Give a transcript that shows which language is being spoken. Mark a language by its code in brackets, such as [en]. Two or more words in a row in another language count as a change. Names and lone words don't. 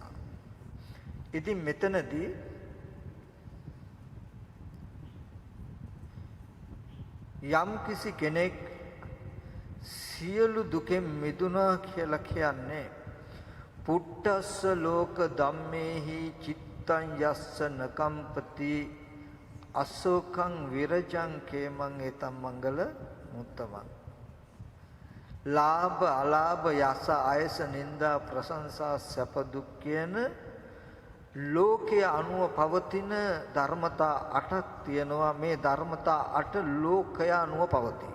[si] ඉතින් මෙතනදී යම් කිසි කෙනෙක් සියලු දුකෙන් මිදුණා කියලා කියන්නේ [pi] පුට්ටස්ස ලෝක ධම්මේහි චිත්තං යස්ස නකම්පති අසෝකං විරජං කේමං ඒතම් මංගල මුත්තමං. [si] ලාභ අලාභ යස අයස නිന്ദා ප්‍රශංසා සැප දුක් කියන ලෝකයේ අනුව පවතින ධර්මතා 8ක් තියෙනවා. මේ ධර්මතා 8 ලෝකය අනුව පවතී.